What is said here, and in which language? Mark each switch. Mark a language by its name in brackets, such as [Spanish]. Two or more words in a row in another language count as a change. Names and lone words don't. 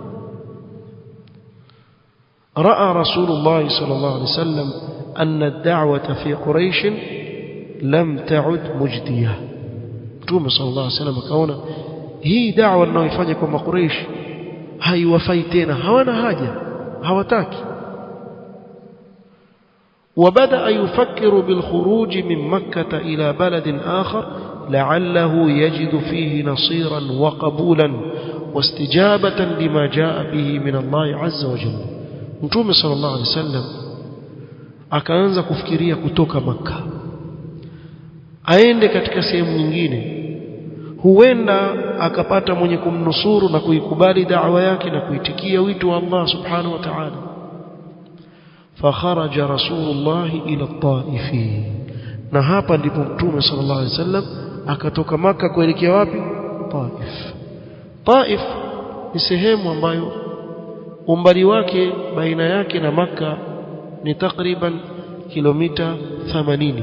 [Arabic] رأى رسول الله صلى الله عليه وسلم أن الدعوة في قريش لم تعد مجدية. [Swahili] Mtume [Arabic] صلى الله عليه وسلم [Swahili] akaona hii da'wa anayoifanya kwa Makuraish haiwafai tena, hawana haja, hawataki. [Arabic] وبدأ يفكر بالخروج من مكة إلى بلد آخر لعله يجد فيه نصيرا وقبولا واستجابة لما جاء به من الله عز وجل. [Swahili] Mtume [Arabic] صلى الله عليه وسلم [Swahili] akaanza kufikiria kutoka Makka aende katika sehemu nyingine, huenda akapata mwenye kumnusuru na kuikubali da'wa yake na kuitikia wito wa Allah [Arabic] سبحانه وتعالى. فخرج رسول الله إلى الطائف, [Swahili] na hapa ndipo Mtume [Arabic] صلى الله عليه وسلم [Swahili] akatoka Makka kuelekea wapi? Taif. Taif ni sehemu ambayo umbali wake baina yake na Makka ni takriban kilomita 80.